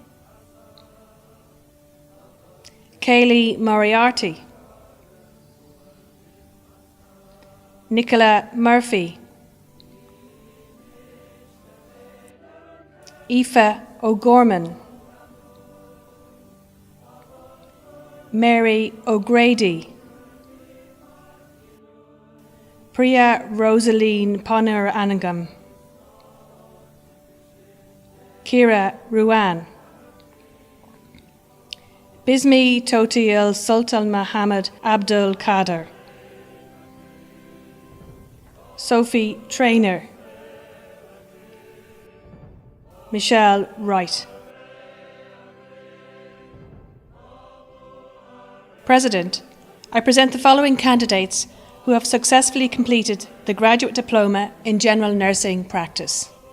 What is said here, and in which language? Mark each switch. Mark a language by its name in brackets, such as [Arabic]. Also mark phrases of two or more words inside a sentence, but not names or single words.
[English] Kaylee Moriarty, Nicola Murphy, Aoife O'Gorman, Mary O'Grady, Priya Rosaline Poner Anagam, Kira Ruan, Bismi Totiel Sultan Mohammed Abdul Qadir, Sophie Traynor, Michelle Wright. President, I present the following candidates who have successfully completed the Graduate Diploma in General Nursing Practice.